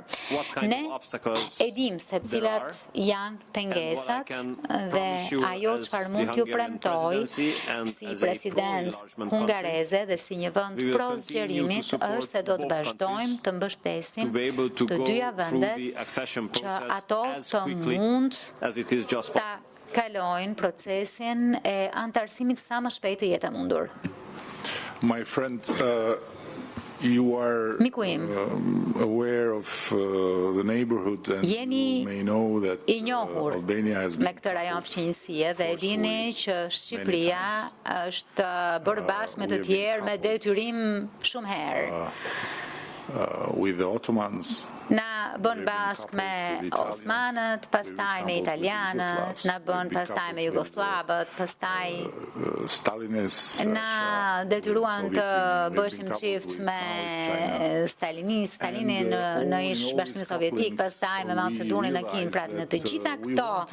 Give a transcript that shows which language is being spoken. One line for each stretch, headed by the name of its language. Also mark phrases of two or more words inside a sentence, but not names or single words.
Albanian: Ne e dim se cilat janë pengesat dhe ajo çfarë mund t'ju premtoj si presidencë hungareze dhe si një vend pro zgjerimit është se do të vazhdojmë të mbështesim të dyja vendet që ato të mund ta kalojnë procesin e antarësimit sa më shpejt të jetë e mundur.
English: My friend, you are aware of the neighborhood and you may know that Albania has
Albanian: me këtë rajon fqinjësie dhe e dini që Shqipëria është bërë bashkë me të tjerë me detyrim shumë herë.
English: With the Ottomans.
Albanian: Na bën bashkë me Osmanët, pastaj me Italianët, na bën pastaj me Jugoslavët, pastaj na detyruan të bëshim qift me Stalinin në ish bashkimin sovjetik, pastaj me Mao Tse-dunin në Kinë, pra në të gjitha këto